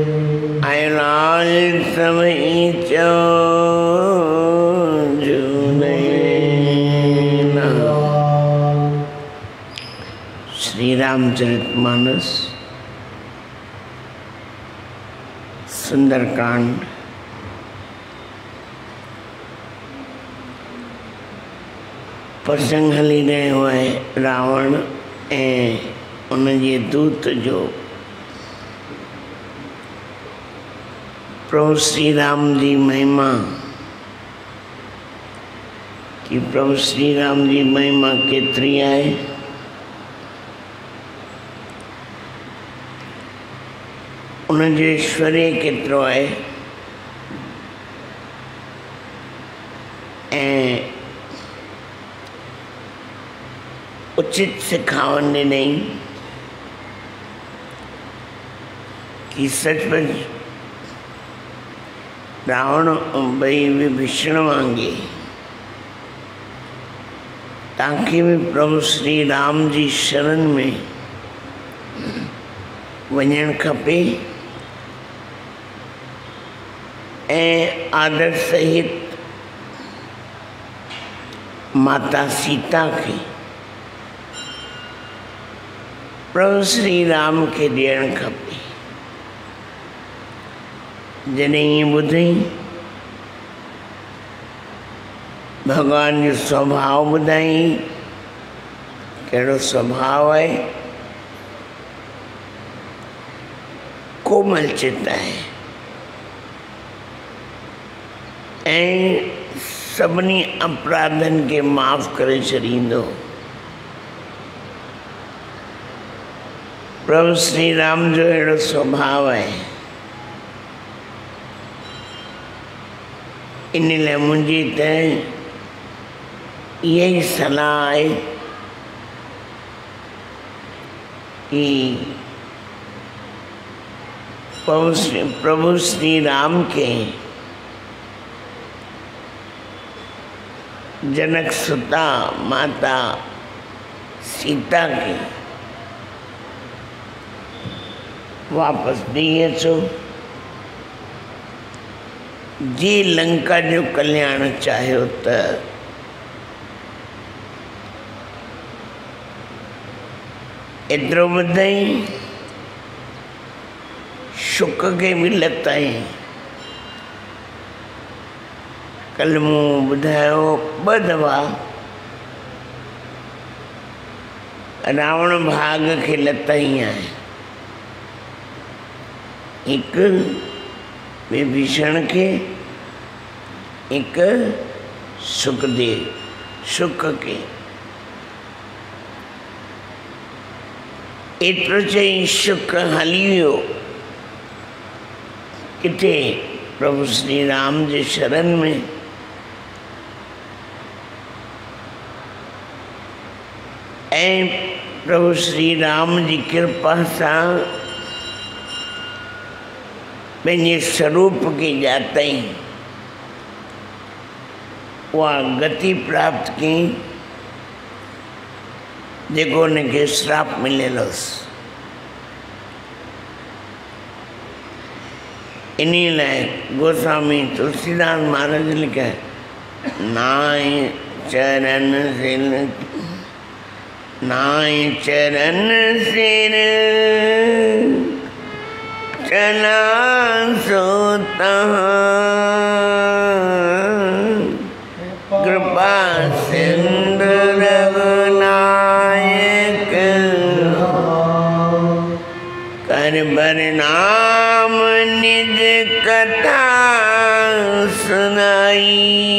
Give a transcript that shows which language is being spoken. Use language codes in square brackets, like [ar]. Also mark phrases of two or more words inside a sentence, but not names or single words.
[sd] आयलाल समय चो श्री रामचरितमानस सुंदरकांड प्रसंग हली रहियो आहे रावण ऐं उनजे दूत जो। प्रभु श्री राम जी महिमा कि प्रभु श्री राम जी महिमा केतरी आहे। उनजो ऐश्वर्य केतिरो आहे ऐं उचित सिखावन ॾिनई कि सचमुच रावण भई विभीषण वांगे तव्हांखे भी प्रभु श्री राम जी शरण में वञणु खपे ऐं आदर सहित माता सीता के प्रभु श्री राम के ॾियणु खपे। जॾहिं ॿुधई भगवान जो स्वभाव ॿुधाई कहिड़ो स्वभाव आहे। कोमल चित है ऐं सभिनी अपराधन के माफ़ करे छॾींदो। प्रभु श्री राम जो अहिड़ो स्वभाव है। इन लाइ मुंहिंजी त इहा ई सलाह आहे कि प्रभु श्री राम के जनक सुता माता सीता के वापस ॾेई अचो। जी लंका जो कल्याण चाहियो त एतिरो ॿुधाई शुक के भी लताई। कल मूं ॿुधायो ॿ दफ़ा रावण भाग के लताई आहे। एक विभीषण के एक सुखदेव शुक के एतिरो चई शुक्र हली वियो किथे प्रभु श्री राम जे शरण में। ऐं प्रभु श्री राम जी कृपा सां पंहिंजे स्वरूप के ॼातई, उहा गति प्राप्त कई जेको उनखे श्राप मिलियल हुअसि। इन लाइ गोस्वामी तुलसीदास महाराज लिखे, [awa] नाय चरण सिर नाय चरण सिर चला सोता कृपा सिंधु रघुनायक कर बरनाम निज कथा सुनाई।